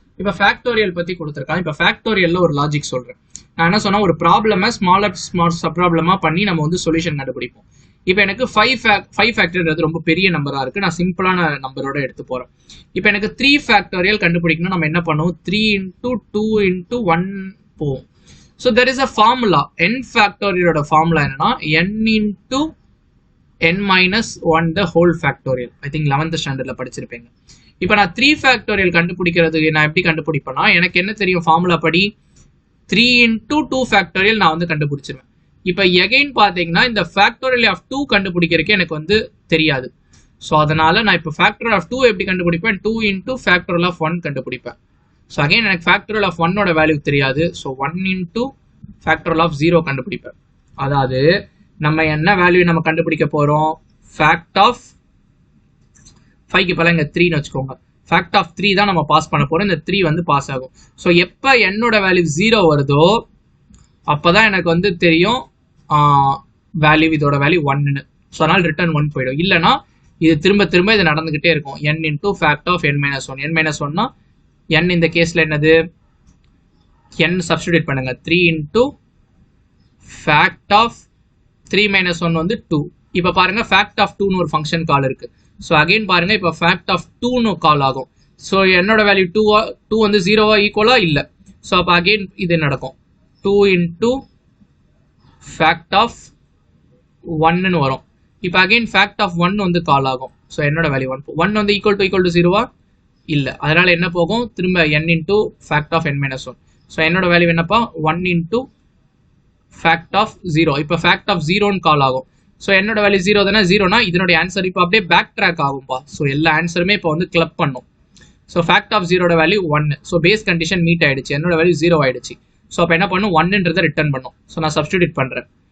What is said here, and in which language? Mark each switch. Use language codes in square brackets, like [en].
[ta] இப்போ ஃபேக்டோரியல் பத்தி கொடுத்துருக்காங்க. இப்போ ஃபேக்டோரியல்ல ஒரு லாஜிக் சொல்றேன். நான் என்ன சொன்னா, ஒரு ப்ராப்ளமை ஸ்மால் சப் ப்ராப்ளமா பண்ணி நம்ம வந்து சொல்யூஷன் கண்டுபிடிப்போம். இப்போ எனக்கு 5 ஃபேக்டர்ன்றது ரொம்ப பெரிய நம்பரா இருக்கு. நான் சிம்பிளான நம்பரோட எடுத்து போறேன். இப்போ எனக்கு 3 ஃபேக்டோரியல் கண்டுபிடிக்கணும். நம்ம என்ன பண்ணுவோம், 3 into 2 into 1 போவோம். [en] So there is a formula. [ta] n ஃபேக்டோரியலோட formula என்னன்னா [en] n into n minus 1 the whole factorial. [ta] I think 11th ஸ்டாண்டர்ட்ல படிச்சிருப்பீங்க. இப்போ நான் 3 ஃபேக்டோரியல் கண்டுபிடிக்கிறதுக்கு நான் எப்படி கண்டுபிடிப்பேன்னா, எனக்கு என்ன தெரியும் ஃபார்முலா படி, 3 into 2 ஃபேக்டோரியல் நான் வந்து கண்டுபிடிச்சிருவேன். இப்போ எகைன் பார்த்தீங்கன்னா இந்த ஃபேக்டோரியல் ஆஃப் 2 கண்டுபிடிக்கிறதுக்கு எனக்கு வந்து தெரியாது. ஸோ அதனால நான் இப்போ ஃபேக்டோரியல் ஆஃப் 2 எப்படி கண்டுபிடிப்பேன், 2 into ஃபேக்டோரியல் ஆஃப் 1 கண்டுபிடிப்பேன். ஸோ அகைன் எனக்கு ஃபேக்டோரியல் ஆஃப் 1ஓட வேல்யூ தெரியாது. ஸோ 1 into ஃபேக்டோரியல் ஆஃப் 0 கண்டுபிடிப்பேன். அதாவது நம்ம என்ன வேல்யூ நம்ம கண்டுபிடிக்க போறோம், ஃபேக்ட் ஆஃப் 5க்கு பல இங்க 3ன்னு வச்சுக்கோங்க. ஃபேக்ட் ஆஃப் 3 தான் நம்ம பாஸ் பண்ண போறோம். இந்த 3 வந்து பாஸ் ஆகும். ஸோ எப்போ என்னோட வேல்யூ 0 வருதோ அப்போதான் எனக்கு வந்து தெரியும் வேல்யூ இதோட வேல்யூ 1ன்னு. ஸோ அதனால ரிட்டர்ன் 1 போயிடும். இல்லைன்னா இது திரும்ப இது நடந்துகிட்டே இருக்கும். [en] n into fact of n minus 1. [ta] n minus 1னா n இந்த கேஸ்ல என்னது, n சப்ஸ்டிடியூட் பண்ணுங்க. 3 into fact of 3 minus 1 வந்து 2. இப்போ பாருங்க fact of 2ன்னு ஒரு ஃபங்க்ஷன் கால் இருக்கு. ஸோ அகைன் பாருங்க இப்போ fact of 2ன்னு கால் ஆகும். ஸோ என்னோட வேல்யூ 2 வந்து 0வா ஈக்குவலா இல்லை. ஸோ அப்போ அகைன் இது நடக்கும். 2 into fact of 1ன்னு வரும். இப்போ அகைன் fact of 1 வந்து கால் ஆகும். ஸோ என்னோட வேல்யூ 1 வந்து ஈக்குவல் டு 0வா இல்லை. அதனால என்ன போகும், திரும்ப [en] n into fact of n minus 1. [ta] So என்னோட வேல்யூ என்னப்பா, 1 into fact of 0. இப்போ fact of 0ன்னு கால் ஆகும். ஸோ என்னோட வேல்யூ 0 தானே, 0னா இதனுடைய ஆன்சர் இப்போ அப்படியே பேக் ட்ராக் ஆகும்பா. ஸோ எல்லா ஆன்சருமே இப்போ வந்து கிளப் பண்ணும். So fact of 0ஓட value 1. So base condition meet ஆயிடுச்சு, என்னோட வேல்யூ 0 ஆயிடுச்சு. ஸோ அப்போ என்ன பண்ணும், 1ன்றதை ரிட்டர்ன் பண்ணும். ஸோ நான் சப்ஸ்டிடியூட் பண்ணுறேன்.